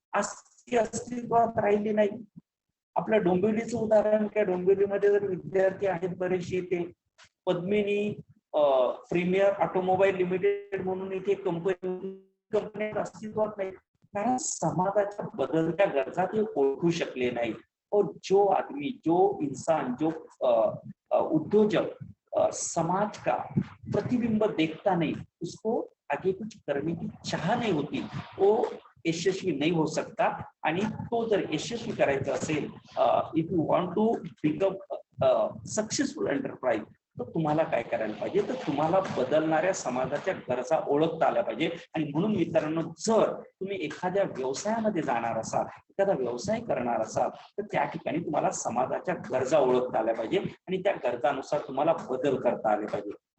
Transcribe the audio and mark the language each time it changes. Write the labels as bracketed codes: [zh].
[mr] आज ती अस्तित्वात राहिली नाही. आपल्या डोंबिवलीचं उदाहरण काय? डोंबिवलीमध्ये जर विद्यार्थी आहेत बरेचसे, ते पद्मिनी प्रीमियर ऑटोमोबाईल लिमिटेड म्हणून इथे कंपनी अस्तित्वात नाही. कारण समाजाच्या बदलत्या गरजा ते ओळखू शकले नाही. [hi] और जो आदमी, जो इंसान, जो उद्योजक समाज का प्रतिबिंब देखता नहीं, उसको आगे कुछ करने की चाह नहीं होती वो यशस्वी नहीं हो सकता. [mr] आणि तो जर यशस्वी करायचा असेल, [en] if you want to become successful enterprise, [mr] तर तुम्हाला काय करायला पाहिजे, तर तुम्हाला बदलणाऱ्या समाजाच्या गरजा ओळखता आल्या पाहिजे. आणि म्हणून मित्रांनो, जर तुम्ही एखाद्या व्यवसायामध्ये जाणार असाल, एखादा व्यवसाय करणार असाल, तर त्या ठिकाणी तुम्हाला समाजाच्या गरजा ओळखता आल्या पाहिजे आणि त्या गरजानुसार तुम्हाला बदल करता आले पाहिजे.